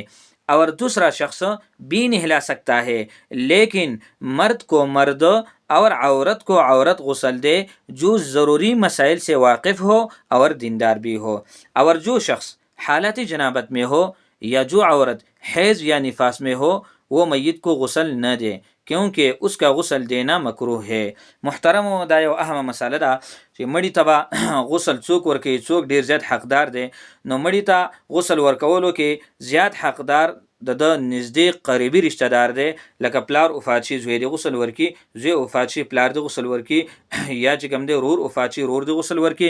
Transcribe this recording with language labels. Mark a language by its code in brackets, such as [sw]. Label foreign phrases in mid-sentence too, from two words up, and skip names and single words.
[ur] اور دوسرا شخص بھی نہلا سکتا ہے، لیکن مرد کو مرد اور عورت کو عورت غسل دے جو ضروری مسائل سے واقف ہو اور دیندار بھی ہو. اور جو شخص حالت جنابت میں ہو یا جو عورت حیض یا نفاس میں ہو وہ میت کو غسل نہ دے، کیونکہ اس کا غسل دینا مکروہ ہے. [ps] محترم دا یو اهم مسئله ده چې مړی ته به غسل څوک ورکوي، څوک ډیر زیات حقدار دی، نو مړی ته غسل ورکولو کې زیات حقدار د نږدې قریبي رشتہ دار دی، لکه پلار وفات شي زوی دی غسل ورکي، زوی وفات شي پلار دی غسل ورکي، یا چې کوم دی رور وفات شي رور دی غسل ورکي.